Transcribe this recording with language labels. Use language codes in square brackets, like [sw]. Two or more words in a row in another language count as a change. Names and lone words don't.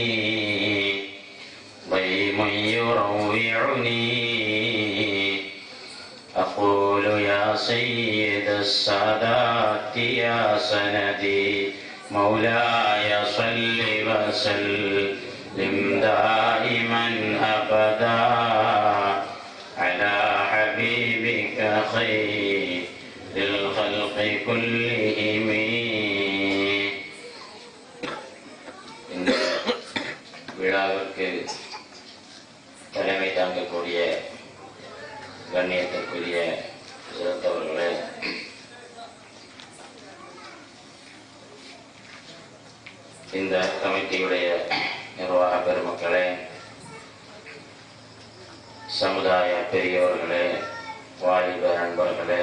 [ar] ضيم يروعني أقول يا سيد السادات يا سندي، مولاي صل وسلم دائما أبدا على حبيبك خير الخلق كلهم. [ta] இந்த விழாவிற்கு தலைமை தாங்கக்கூடிய கண்ணியத்திற்குரிய சிறந்தவர்களே, இந்த கமிட்டியுடைய நிர்வாக பெருமக்களே, சமுதாய பெரியோர்களே, வாலிப நண்பர்களே,